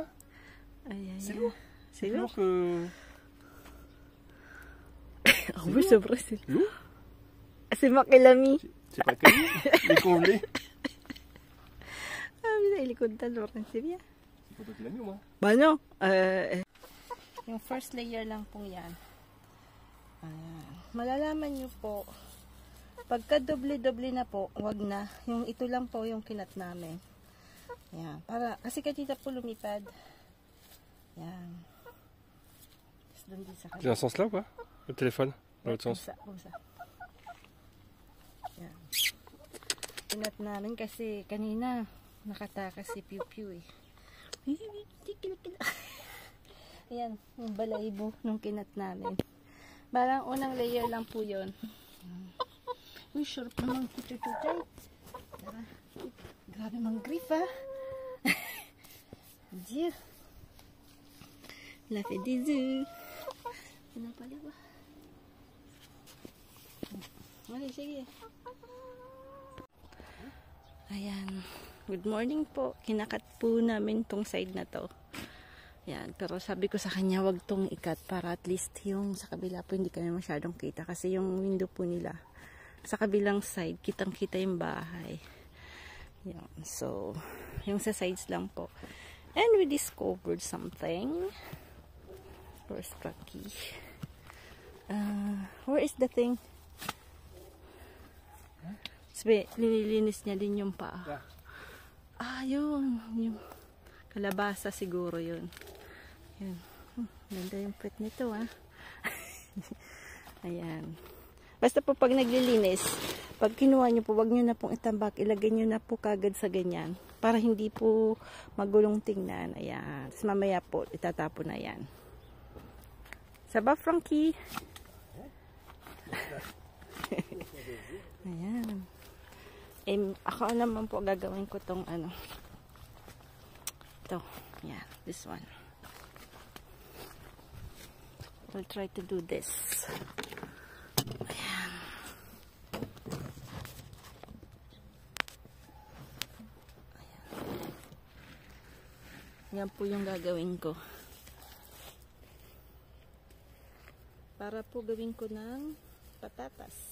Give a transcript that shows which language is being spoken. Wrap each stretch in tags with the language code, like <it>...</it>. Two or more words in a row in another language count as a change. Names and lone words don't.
<fr>C'est lourd. C'est Plus lourd. que... En plus, c'est vrai, c'est lourd. C'est moi qui l'ai mis. C'est pas que lui, il est congelé. Ah, mais il est content, Laurent, c'est bien. C'est pas toi qui l'as mis, moi. Bah non.</fr> <tl>Yung</tl> <en>first layer</en> <tl>lang pong yan. Malalaman nyo po, pagka doble-doble na po, wag na. Yung ito lang po yung kinat namin. Yan. Para, kasi kanina po lumipad. Yan. Tapos doon din sa</tl> <fr>C'est dans ce sens-là ou pas? Le téléphone? Dans l'autre sens?</fr> <tl>Usa. Yan. Kinat namin kasi kanina nakatakas si Piu Piu eh. Ayan, yung balaybo nung kinat namin. Parang unang layer lang po yun. Uy, sharp naman kuchay-kuchay. Grabe mang grip ah. Dieu.</tl> <fr>La fait des œufs.</fr> <tl>Ano pala ba? Mali, sige. Ayan.</tl> <en>Good morning</en> <tl>po. Kinakat po namin tong side na to. Yan, pero sabi ko sa kanya wag tong ikat para</tl> <en>at least</en> <tl>yung sa kabila po hindi kami masyadong kita kasi yung window po nila sa kabilang side kitang-kita yung bahay. Yan, so yung sa sides lang po.</tl> <en>And we discovered something. Where's Rocky? Where is the thing?</en> <tl>Sabi, nililinis niya din yung paa. Ah, yun. Yung kalabasa siguro yun. Yan. Ganda yung pet nito ah. Ayan. Basta po pag naglilinis, pag kinuha nyo po, wag nyo na pong itambak, ilagay nyo na po kagad sa ganyan. Para hindi po magulong tingnan. Ayan. Tapos mamaya po, itatapon na yan. Saba, Frankie? Ayan. Ako naman po gagawin ko tong ano. Ito. Ayan.</tl> <en>This one. I'll try to do this.</en> <tl>Ayan. Ayan po yung gagawin ko. Para po gawin ko ng patatas.</tl>